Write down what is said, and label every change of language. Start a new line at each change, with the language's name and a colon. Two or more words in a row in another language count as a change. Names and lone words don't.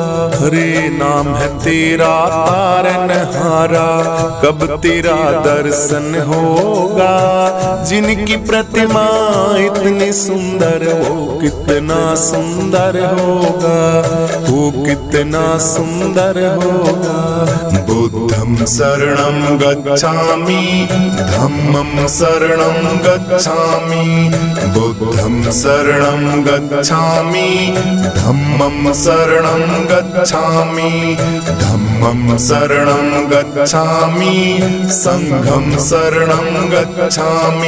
Hindi: हरे नाम है तेरा तारनहारा, कब तेरा दर्शन होगा। जिनकी प्रतिमा इतनी सुंदर वो कितना सुंदर होगा, वो कितना सुंदर होगा।
Pali: बुद्धं शरणं गच्छामि, धम्मं शरणं गच्छामि, बुद्धं शरणं गच्छामि, धम्मं शरणं गच्छामि, धम्मं शरणं गच्छामि, संघं शरणं गच्छामि,